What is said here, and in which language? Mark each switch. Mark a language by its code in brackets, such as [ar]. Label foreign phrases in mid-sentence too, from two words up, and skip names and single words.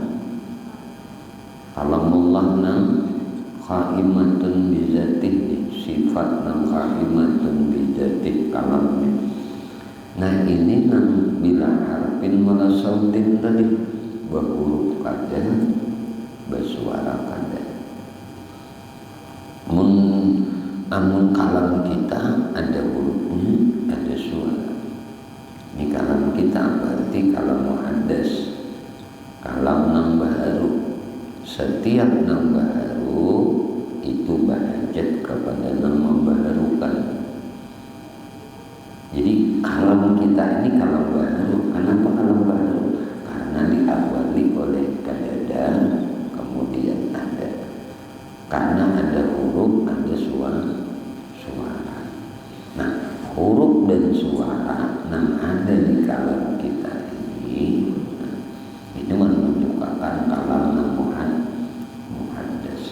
[bjn] Kalamullah nang [ar] qaimatun bizatih, [bjn] sifat nang [ar] qaimatun bizatih [bjn] kalamnya. Nah ini nang [ar] bila harfin wala sautin [bjn] tadi, berhuruf kada, bersuara kada. Amun kalam kita ada hurufnya, ada suara. [id] Ini kalam kita berarti [ar] kalam muhaddas, [id] kalam nang baharu. [bjn] Setiap nang baharu itu bahajat kepada nang membaharukan. [id] Jadi kalam kita ini kalam baharu. Kenapa kalam baharu? [bjn] Karena diawali oleh kadada, kemudian ada. [id] Karena ada huruf, ada suara. Nah, huruf dan suara yang ada di kalam kita ini, itu menunjukkan kalam yang muhaddas.